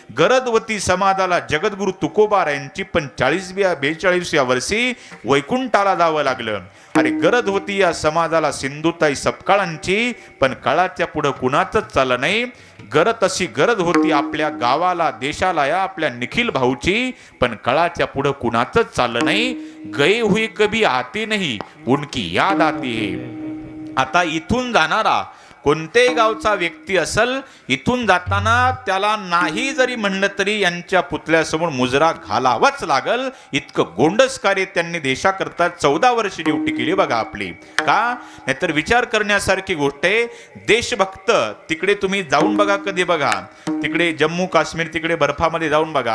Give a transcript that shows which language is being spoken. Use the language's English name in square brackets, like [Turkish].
[Marathi] गरज होती समाजाला जगद्गुरु तुकोबारायांची, पण 42व्या वर्षी वैकुंठाला जावं लागलं. अरे गरज होती या समाजाला सिंधुताई सपकाळांची, पण काळाच्या पुढे कुणाचंच चाललं नाही. तशी गरज होती आपल्या गावाला देशाला या आपल्या निखिल भाऊची, पण काळाच्या पुढे कुणाचंच चाललं नाही. [Hindi] गए हुए कभी आते नहीं, उनकी याद आती है. [Marathi] आता इथून जाणारा कोणत्याही गावचा व्यक्ती असल, इथून जाताना त्याला नाही जरी म्हणलं तरी यांच्या पुतळ्यासमोर मुजरा घालावाच लागल. इतकं गोंडस कार्य त्यांनी देशाकरता 14 वर्ष ड्युटी केली बघा आपली. का? नाहीतर विचार करण्यासारखी गोष्ट आहे. देशभक्त तिकडे तुम्ही जाऊन बघा, कधी बघा तिकडे जम्मू काश्मीर तिकडे बर्फामध्ये जाऊन बघा.